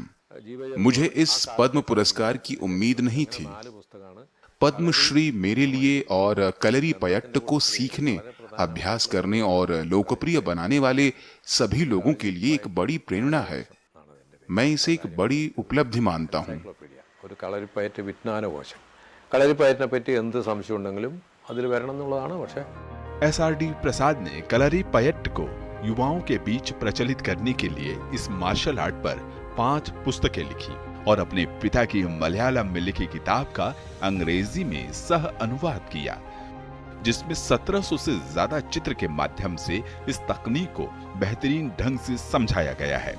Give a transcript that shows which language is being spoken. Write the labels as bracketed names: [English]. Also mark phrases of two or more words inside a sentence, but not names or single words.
[Hindi] मुझे इस पद्म पुरस्कार की उम्मीद नहीं थी। पद्मश्री मेरे लिए और कलरी पयट्ट को सीखने, अभ्यास करने और लोकप्रिय बनाने वाले सभी लोगों के लिए एक बड़ी प्रेरणा है। मैं इसे एक बड़ी उपलब्धि मानता हूँ। [Malayalam] ഒരു കളരിപ്പയറ്റ് വിജ്ഞാനകോശം. കളരിപ്പയറ്റിനെ പറ്റി എന്ത് സംശയം ഉണ്ടെങ്കിലും അതിൽ വരണം എന്നുള്ളതാണ്. പക്ഷേ [Hindi] SRD प्रसाद ने कलरी पयट्ट को युवाओं के बीच प्रचलित करने के लिए इस [English] martial art [Hindi] पर 5 पुस्तकें लिखी और अपने पिता की मलयालम में लिखी किताब का अंग्रेजी में सह अनुवाद किया, जिसमें 1700 से ज्यादा चित्र के माध्यम से इस तकनीक को बेहतरीन ढंग से समझाया गया है।